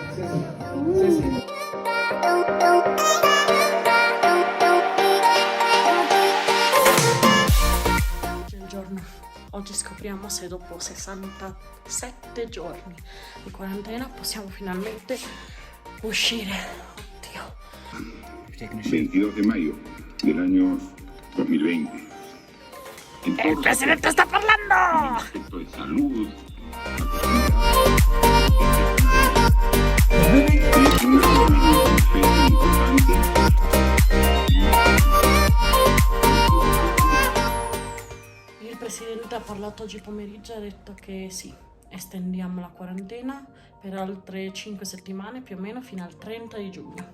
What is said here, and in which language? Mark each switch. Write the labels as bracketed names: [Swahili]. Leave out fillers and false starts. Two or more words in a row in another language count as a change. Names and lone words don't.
[Italian] Il giorno. Oggi scopriamo se dopo 67 giorni di quarantena possiamo finalmente uscire. Oddio. [Spanish] 22 de mayo del año 2020. ¡El presidente está parlando! Aspecto de salud. [Italian] Il presidente ha parlato oggi pomeriggio e ha detto che sì, estendiamo la quarantena per altre 5 settimane più o meno fino al 30 di giugno.